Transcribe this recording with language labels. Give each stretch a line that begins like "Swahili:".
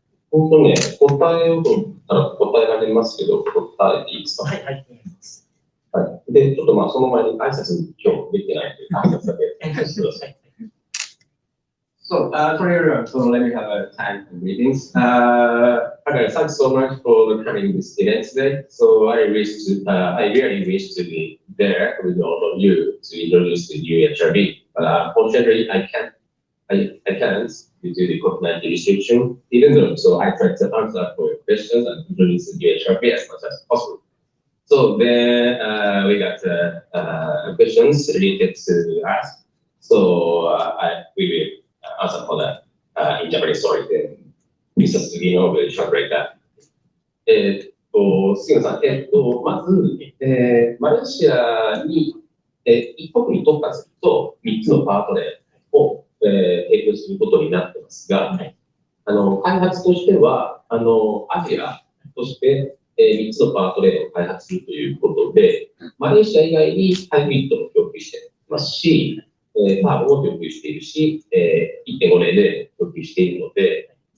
Japanese: 本当ね、答えようと思ったら答えられますけど、答えていいですか？はい、はい、お願いします。はい。で、ちょっとその前に挨拶に今日できてないという挨拶だけ。
English: So, sorry everyone, so let me have a time for meetings. Okay, thanks so much for coming to this event today. So I really wish to be there with all of you to introduce the new HRV, but unfortunately I can't due to the COVID-19 restriction, even though, so I tried to answer for your questions and introduce the new HRV as much as possible. So then we got questions related to us. So we will answer for that in Japanese. Sorry, then Mr. Sugino will translate that.
Japanese: 杉野さん、まず、マレーシアに、一国に特化すると3つのパートレーンを、提供することになってますが、開発としてはアジアとして3つのパートレーンを開発するということで、マレーシア以外にハイブリッドを供給していますし、パールも供給しているし、1.5 年で供給しているので、